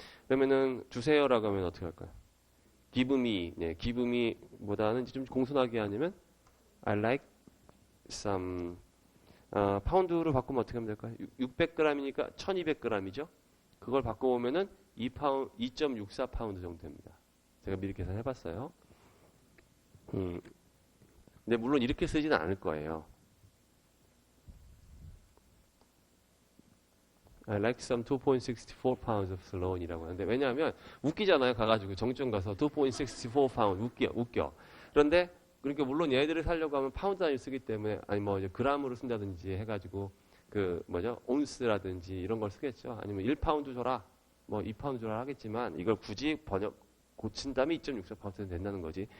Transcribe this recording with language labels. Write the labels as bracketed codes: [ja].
[ko] 그러면은 주세요라고 하면 어떻게 할까요? [en] give me, [ko] 네, [en] give me보다는 [ko] 좀 공손하게 하냐면 [en] I like some [ko] 파운드로 바꾸면 어떻게 하면 될까요? 600g이니까 1200g이죠. 그걸 바꿔보면은 2.64 파운드 정도 됩니다. 제가 미리 계산해봤어요. 근데 물론 이렇게 쓰지는 않을 거예요. [en] I like some 2.64 pounds of sirloin [ko] 이라고 하는데 왜냐하면 웃기잖아요. 가가지고 정점 가서 2.64 pound 웃겨. 그런데 그러니까 물론 얘들을 살려고 하면 파운드 단위를 쓰기 때문에 아니 뭐 이제 그램으로 쓴다든지 해가지고 그 뭐죠 온스라든지 이런 걸 쓰겠죠. 아니면 1파운드 줘라, 뭐 2파운드 줘라 하겠지만 이걸 굳이 고친 다음에 2.64파운드 된다는 거지.